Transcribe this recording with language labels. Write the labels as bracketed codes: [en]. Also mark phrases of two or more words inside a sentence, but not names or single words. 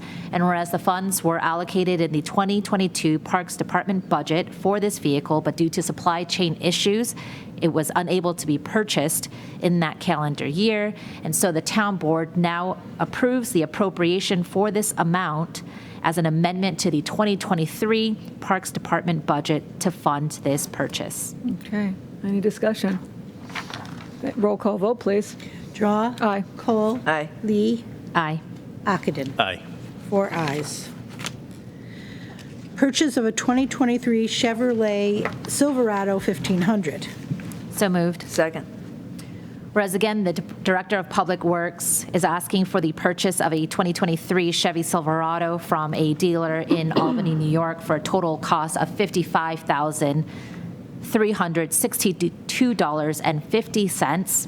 [en] And whereas the funds were allocated in the 2022 Parks Department budget for this vehicle, but due to supply chain issues, it was unable to be purchased in that calendar year. And so the town board now approves the appropriation for this amount as an amendment to the 2023 Parks Department budget to fund this purchase. Okay. Any discussion? Roll call vote, please. Drawe. Aye. Kohl. Aye. Lee. Aye. Ockenden. Aye. 4 ayes. Purchase of a 2023 Chevrolet Silverado 1500. So moved. Second. Whereas again, the Director of Public Works is asking for the purchase of a 2023 Chevy Silverado from a dealer in Albany, New York for a total cost of $55,362.50.